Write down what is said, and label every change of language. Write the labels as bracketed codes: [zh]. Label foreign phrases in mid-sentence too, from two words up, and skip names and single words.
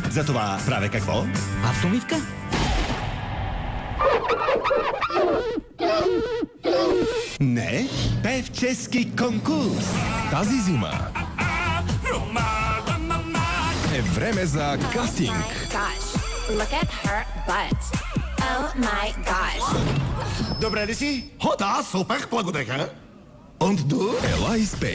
[bg] Затова правя какво? Автомивка. Не, певчески конкурс. Тази зима е време за кастинг. [en] Look at her butt. Oh my gosh. [bg] Добре ли си? Да, супер, благодаря. [de] Und du? [bg] Ела и спей.